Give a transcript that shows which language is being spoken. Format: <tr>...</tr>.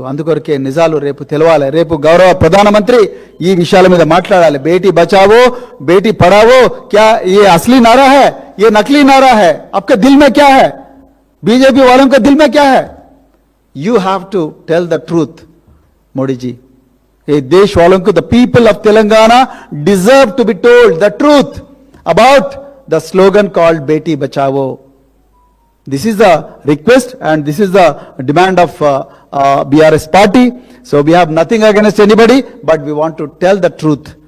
<te>అందుకొరకే నిజాలు రేపు తెలవాలి. రేపు గౌరవ ప్రధానమంత్రి ఈ విషయాల మీద మాట్లాడాలి.</te> <hi>బేటీ బచావో బేటీ పढ़ाओ, क्या ये असली नारा है, ये नकली नारा है? आपके दिल में क्या है? बीजेपी वालों के दिल में क्या है?</hi> <en>You have to tell the truth, Modi ji.</en> <hi>ये देश वालों को,</hi> <en>the people of Telangana deserve to be told the truth about the slogan called Beti Bachao. This is the request and this is the demand of BRS party. So we have nothing against anybody, but we want to tell the truth</en>